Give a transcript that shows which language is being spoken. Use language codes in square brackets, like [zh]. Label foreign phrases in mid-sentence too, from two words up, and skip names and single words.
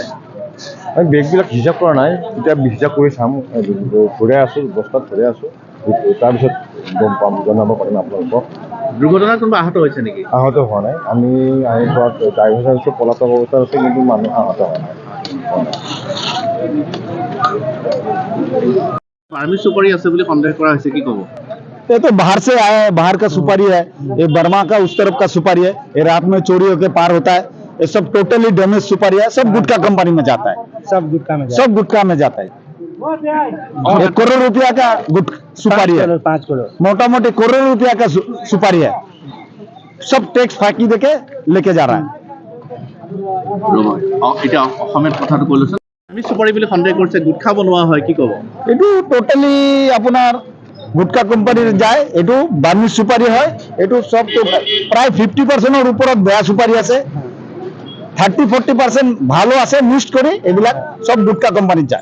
[as] বেগবিলাক হিচাপ কৰা নাই, এতিয়া হিচাপ কৰি চাম, ঘূৰাই আছোঁ, বস্তাত ঘূৰাই আছোঁ, তাৰপিছত গম পাম, জনাব পাৰিম আপোনালোকক। দুৰ্ঘটনাত কোনোবা আহত হৈছে নেকি? আহত হোৱা নাই, আমি আহি পোৱাত ড্ৰাইভাৰ হৈছে পলাতক অৱস্থাত আছে, কিন্তু মানুহ আহত হোৱা নাই। বাৰ্মি চুপাৰী আছে বুলি সন্দেহ কৰা হৈছে, কি ক'ব? [hi] ये तो बाहर से आया है, बाहर का सुपारी है, ये बर्मा का उस तरफ का सुपारी है, ये रात में चोरी होकर पार होता है, ये सब [en] totally damage [hi] सुपारी है, सब गुटखा कंपनी में जाता है, सब गुटखा में जाता है। 1 करोड़ रुपया का सुपारी है, 5 करोड़ मोटा मोटी करोड़ रुपया का सुपारी है, सब टैक्स फाकी देके लेके जा रहा है। [as] এতিয়া অসমীয়াত কথাটো কৈ লৈছোঁ। বাৰ্মি চুপাৰী বুলি সন্দেহ কৰিছে, গুটখা বনোৱা হয়, কি ক'ব? এইটো টোটালি আপোনাৰ গুটকা কোম্পানীৰ যায়, এইটো বাৰ্মি চুপাৰী হয়, এইটো সব প্ৰায় 50%ৰ ওপৰত বেয়া চুপাৰী আছে, 30-40% ভালো আছে, মিক্সড কৰি এইবিলাক সব গুটকা কোম্পানীত যায়।